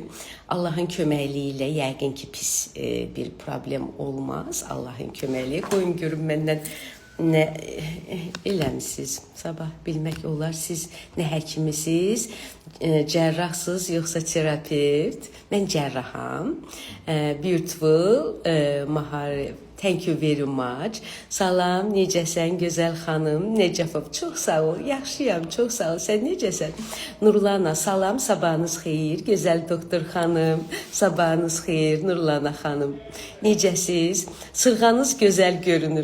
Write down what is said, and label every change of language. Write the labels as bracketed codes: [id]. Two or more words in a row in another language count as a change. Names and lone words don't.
[az] Allahın köməkliyi ilə yəqin ki, pis bir problem olmaz. Allahın köməkliyi. Qoyun görün məndən nə eləmisiniz? Sabah bilmək olar, siz nə həkimisiniz, cərrahsınız, yoxsa terapevt. Mən cərraham. [en] Beautiful, Thank you very much. [az] Salam, necəsən gözəl xanım? Necəfov, çox sağ ol. Yaxşıyam, çox sağ ol. Sən necəsən? Nurlana, salam, sabahınız xeyir. Gözəl doktor xanım, sabahınız xeyir. Nurlana xanım, necəsiz? Sırğanız gözəl görünür.